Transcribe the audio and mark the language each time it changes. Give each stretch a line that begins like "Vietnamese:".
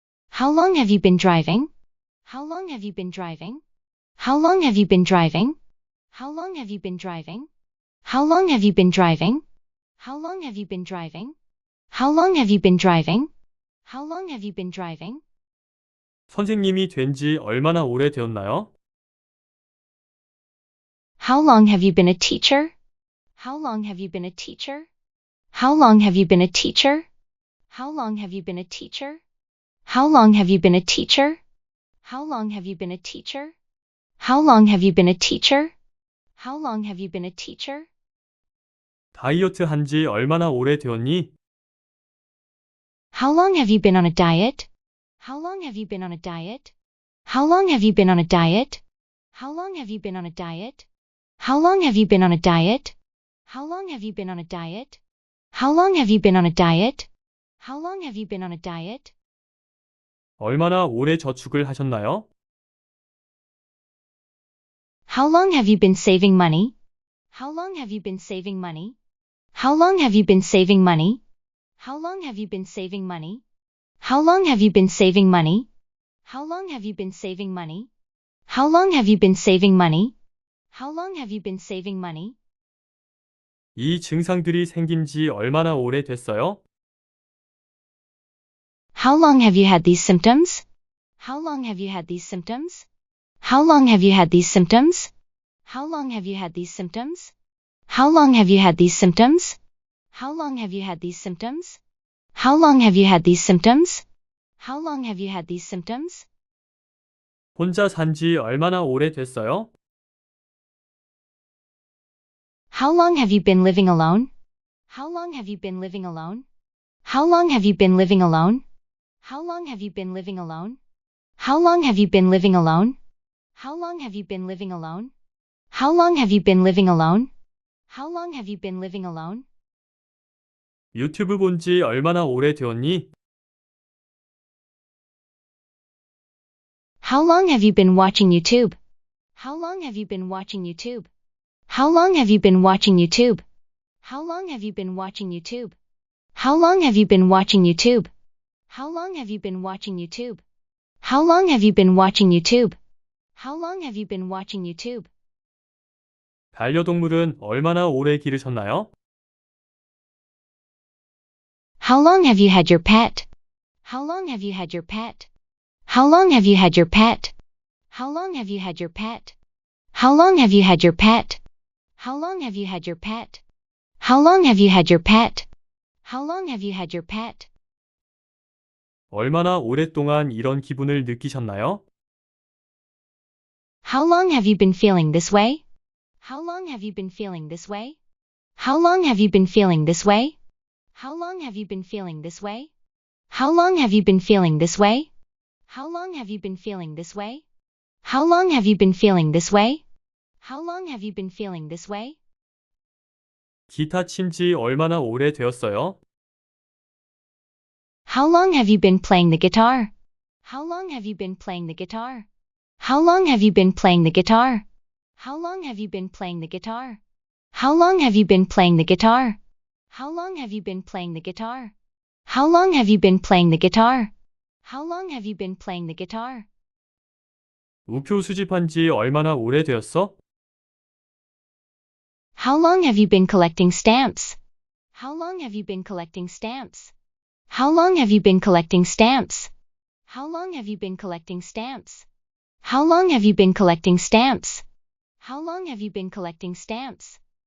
English: How long have you been driving? How long have you been driving? How long have you been driving? How long have you been driving? How long have you been driving? How long have you been driving? How long have you been driving? How long have you been driving?
Korean: 선생님이 된 지 얼마나 오래 되었나요?
English: How long have you been a teacher? How long have you been a teacher? How long have you been a teacher? How long have you been a teacher? How long have you been a teacher? How long have you been a teacher? How long have you been a teacher? How long have you been a teacher?
Korean: 다이어트 한 지 얼마나 오래 되었니?
English: How long have you been on a diet? How long have you been on a diet? How long have you been on a diet? How long have you been on a diet? How long have you been on a diet? How long have you been on a diet? How long have you been on a diet? How long have you been on a diet?
Korean: 얼마나 오래 저축을 하셨나요?
English: How long have you been saving money? How long have you been saving money? How long have you been saving money? How long have you been saving money? How long have you been saving money? How long have you been saving money? How long have you been saving money? How long have you been saving money?
Korean: 이 증상들이 생긴 지 얼마나 오래 됐어요?
English: How long have you had these symptoms? How long have you had these symptoms? How long have you had these symptoms? How long have you had these symptoms? How long have you had these symptoms? How long have you had these symptoms? How long have you had these symptoms? How long have you had these symptoms?
Korean: 혼자 산 지 얼마나 오래 됐어요?
English: How long have you been living alone? How long have you been living alone? How long have you been living alone? How long have you been living alone? How long have you been living alone? How long have you been living alone? How long have you been living alone? How long have you been living alone?
Korean: 유튜브 본 지 얼마나 오래 되었니?
English: How long have you been watching YouTube? How long have you been watching YouTube? How long have you been watching YouTube? How long have you been watching YouTube? How long have you been watching YouTube? How long have you been watching YouTube? How long have you been watching YouTube? How long have you been watching YouTube?
Korean: 반려동물은 얼마나 오래 기르셨나요?
English: How long have you had your pet? How long have you had your pet? How long have you had your pet? How long have you had your pet? How long have you had your pet? How long have you had your pet? How long have you had your pet? How long have you had your pet?
Korean: 얼마나 오랫동안 이런 기분을 느끼셨나요?
English: How long have you been feeling this way? How long have you been feeling this way? How long have you been feeling this way? How long have you been feeling this way? How long have you been feeling this way? How long have you been feeling this way? How long have you been feeling this way? How long have you been feeling this way?
Korean: 기타 친 지 얼마나 오래 되었어요?
English: How long have you been playing the guitar? How long have you been playing the guitar? How long have you been playing the guitar? How long have you been playing the guitar? How long have you been playing the guitar? How long have you been playing the guitar? How long have you been playing the guitar? How long have you been playing the guitar?
Korean: 우표 수집한 지 얼마나 오래 되었어?
English: How long have you been collecting stamps? How long have you been collecting stamps? How long have you been collecting stamps? How long have you been collecting stamps? How long have you been collecting stamps? How long have you been collecting stamps?